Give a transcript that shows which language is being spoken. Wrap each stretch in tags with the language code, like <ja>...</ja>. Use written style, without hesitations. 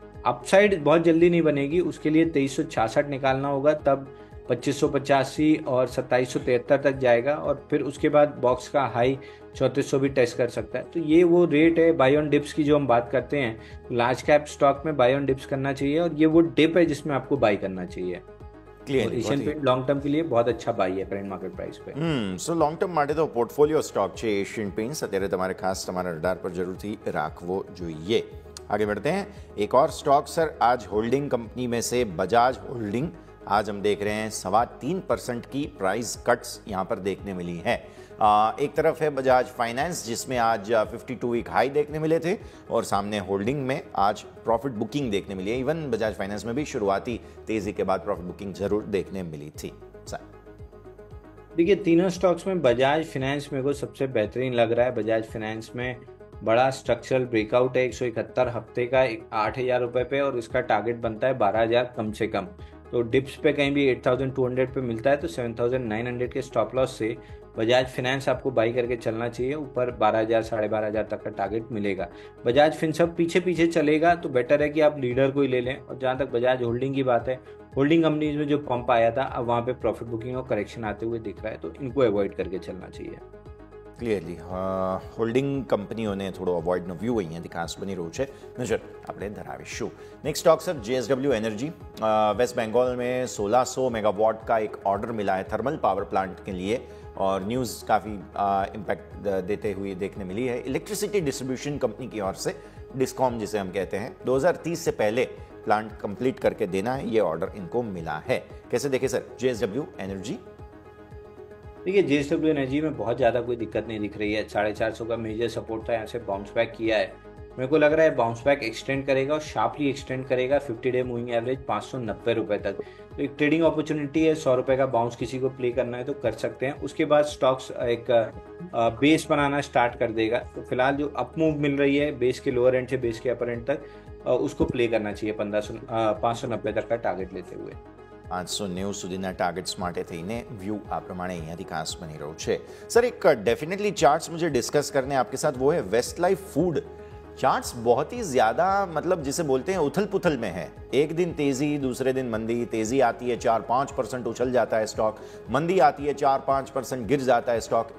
<hi>Upside बहुत जल्दी नहीं बनेगी, उसके लिए 2366 निकालना होगा, तब 2585 और 2773 तक जाएगा, और फिर उसके बाद बॉक्स का हाई 3400 भी टेस्ट कर सकता है। तो ये वो रेट है बाय ऑन डिप्स की जो हम बात करते हैं। लार्ज कैप स्टॉक में बाय ऑन डिप्स करना चाहिए, और ये वो डिप है जिसमें आपको बाय करना चाहिए। एशियन पेंट लॉन्ग टर्म के लिए बहुत अच्छा बाय है करंट मार्केट प्राइस पे।</hi> <gu>સો લોંગ ટર્મ માટે તો પોર્ટફોલિયો સ્ટોક છે એશિયન પેઇન્ટ્સ, અત્યારે તમારે ખાસ તમારા રડાર પર જરૂરથી રાખવો જોઈએ।</gu> <hi>आगे बढ़ते हैं। एक और स्टॉक सर आज होल्डिंग कंपनी में से बजाज होल्डिंग, आज हम देख रहे हैं 3.25% की प्राइस कट्स यहाँ पर देखने मिली है। एक तरफ है बजाज फाइनेंस जिसमें आज 52 वीक हाई देखने मिले थे, और सामने होल्डिंग में आज प्रॉफिट बुकिंग देखने मिली है। इवन बजाज फाइनेंस में भी शुरुआती तेजी के बाद प्रॉफिट बुकिंग जरूर देखने मिली थी। देखिए, तीनों स्टॉक्स में बजाज फाइनेंस मेरे को सबसे बेहतरीन लग रहा है। बजाज फाइनेंस में बड़ा स्ट्रक्चरल ब्रेकआउट है 171 हफ्ते का 8,000 रुपए पे, और इसका टारगेट बनता है 12,000 कम से कम। तो डिप्स पे कहीं भी 8,200 पे मिलता है, तो 7,900 के स्टॉप लॉस से बजाज फाइनेंस आपको बाई करके चलना चाहिए। ऊपर 12,000 12,500 तक का टारगेट मिलेगा। बजाज फिनसर्व पीछे पीछे चलेगा तो बेटर है कि आप लीडर को ही ले लें। और जहाँ तक बजाज होल्डिंग की बात है, होल्डिंग कंपनीज में जो पंप आया था, अब वहाँ पे प्रॉफिट बुकिंग और करेक्शन आते हुए दिख रहा है, तो इनको अवॉइड करके चलना चाहिए।</hi> <gu>ક્લિયરલી હોલ્ડિંગ કંપનીઓને થોડો અવોઇડનો વ્યૂ અહીંયાથી ખાસ બની રહ્યું છે, નજર આપણે ધરાવીશું।</gu> <hi>નેક્स्ट stock sir JSW energy. Waste Bengal में 1600 मेगावाट का एक ऑर्डर मिला है थर्मल पावर प्लांट के लिए, और न्यूज़ काफ़ी इम्पैक्ट देते हुए देखने मिली है। इलेक्ट्रिसिटी डिस्ट्रीब्यूशन कंपनी की ओर से, डिस्कॉम जिसे हम कहते हैं, 2030 से पहले प्लांट कंप्लीट करके देना है, ये ऑर्डर इनको मिला है। कैसे देखें सर JSW एनर्जी? देखिए, JSW एनर्जी में बहुत ज़्यादा कोई दिक्कत नहीं दिख रही है। 450 का मेजर सपोर्ट था, यहाँ से बाउंस बैक किया है। मेरे को लग रहा है बाउंस बैक एक्सटेंड करेगा, और शार्पली एक्सटेंड करेगा 50 डे मूविंग एवरेज 590 रुपये तक। तो एक ट्रेडिंग अपॉर्चुनिटी है। 100 रुपये का बाउंस किसी को प्ले करना है तो कर सकते हैं। उसके बाद स्टॉक्स एक बेस बनाना स्टार्ट कर देगा। तो फिलहाल जो अप मूव मिल रही है बेस के लोअर एंड से बेस के अपर एंड तक, उसको प्ले करना चाहिए 590 तक का टारगेट लेते हुए।</hi> <gu>590 સુધીના ટાર્ગેટ્સ માટે થઈને વ્યૂ આ પ્રમાણે અહીંયાથી ખાસ બની રહ્યું છે। સર એક</gu> <hi>डेफिनेटली चार्ट्स मुझे डिस्कस करने आपके साथ वो है वेस्ट लाइफ फूड। चार्ट्स बहुत ही ज़्यादा मतलब जिसे बोलते हैं उथल पुथल में है। एक दिन तेज़ी, दूसरे दिन मंदी। तेज़ी आती है 4-5% उछल जाता है स्टॉक, मंदी आती है 4-5% गिर जाता है स्टॉक।</hi>